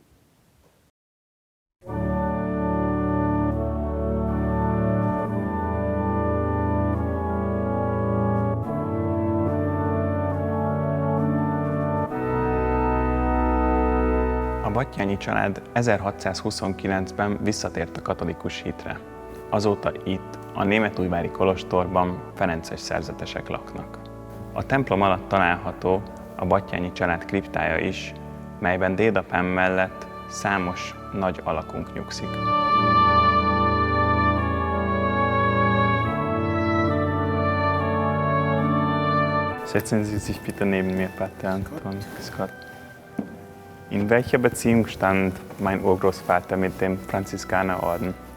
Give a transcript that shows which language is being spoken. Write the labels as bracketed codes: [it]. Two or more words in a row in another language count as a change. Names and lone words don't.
[hu] A Batthyány család 1629-ben visszatért a katolikus hitre. Azóta itt, a németújvári kolostorban ferences szerzetesek laknak. A templom alatt található a Batthyány család kriptája is, melyben dédapám mellett számos nagy alakunk nyugszik. [de] Setzen Sie sich bitte neben mir, Pater Anton. In welcher Beziehung stand mein Urgroßvater mit dem Franziskanerorden?